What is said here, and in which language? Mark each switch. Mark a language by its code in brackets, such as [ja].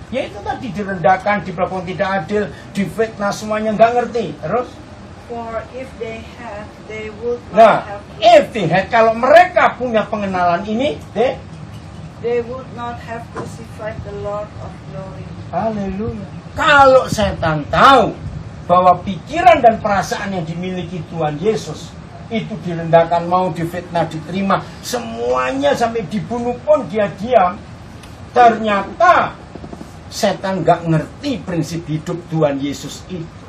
[id] Ya itu tadi direndahkan, diperlakukan tidak adil, difitnah, semuanya nggak ngerti. Terus? [en] For if they had, they would not Nah, have. if they had, [id] kalau mereka punya pengenalan ini, [en] They would not have crucified the Lord of glory. haleluya. [id] Kalau setan tahu bahwa pikiran dan perasaan yang dimiliki Tuhan Yesus itu direndahkan, mau difitnah, diterima, semuanya sampai dibunuh pun dia diam. Ternyata setan nggak ngerti prinsip hidup Tuhan Yesus itu.